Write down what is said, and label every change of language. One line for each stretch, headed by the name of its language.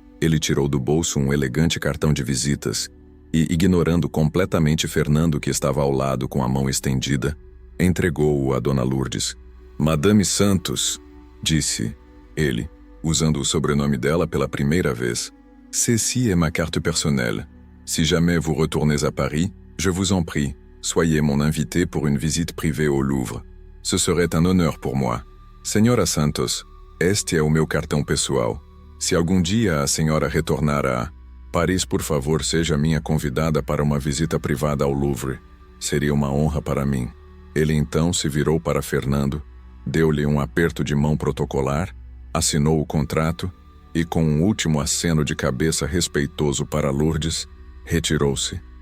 Portuguese: Ele tirou do bolso um elegante cartão de visitas e, ignorando completamente Fernando que estava ao lado com a mão estendida, entregou-o a Dona Lourdes. "Madame Santos", disse ele, usando o sobrenome dela pela primeira vez.
French: "Ceci est ma carte personnelle. Si jamais vous retournez à Paris, je vous en prie, soyez mon invité pour une visite privée au Louvre. Ce serait un honneur pour moi.
Portuguese: Senhora Santos, este é o meu cartão pessoal. Se algum dia a senhora retornar a Paris, por favor, seja minha convidada para uma visita privada ao Louvre. Seria uma honra para mim." Ele então se virou para Fernando, deu-lhe um aperto de mão protocolar, assinou o contrato e, com um último aceno de cabeça respeitoso para Lourdes, retirou-se.